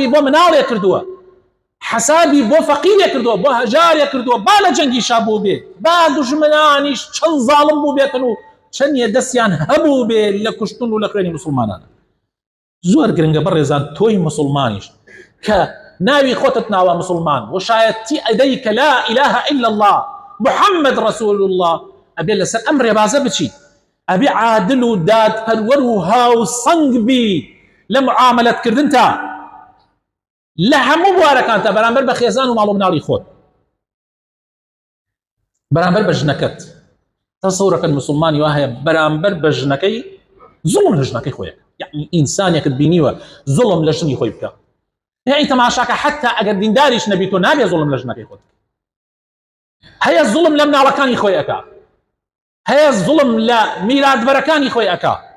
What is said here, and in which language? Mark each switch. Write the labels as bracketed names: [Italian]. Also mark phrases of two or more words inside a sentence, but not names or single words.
[Central Kurdish] بۆ مناڵێک کردووە حەسابی بۆ فەقیرێک کردووە بۆ هەژارێک کردووە با لە جەنگیشا بوو بێ با دوژمنانیش چەند زاڵم بوو بێتن و چەندیە دەستیان هەبوو بێ لە کوشتن و لە خوێنی مسلمانانە زۆر گرنگە بەڕێزان تۆی مسلمانیش کە ناوی خۆتت ناوە مسلمان وشایەتی ئەدەی کە [Arabic] لا إله إلا الله محمد رسول الله [Central Kurdish] ئەبێ لەسەر ئەم ڕێبازە بچی ئەبێ عادل و دادپەروەر و هاوسەنگ بی لە معاملەتکردن تا لە هەموو بوارەکانتە بەرامبەر بە خێزان و ماڵ و مناڵی خۆت بەرامبەر بە ژنەکەت تەسەورەکەن مسلمانی وا هەیە بەرامبەر بە ژنەکەی زوڵم لە ژنەکەی خۆیە یعنی ئینسانێکت بینیوە زوڵم لە ژنی خۆی بکە یعنی تەماشاکە حتا ئەگەر دینداریش نەبی تۆ نابێ زوڵم لە ژنەکەی خۆت هەیە زوڵم لە مناڵەکانی خۆی ئەکا هەیە زوڵم لە میراتبەرەکانی خۆی ئەکا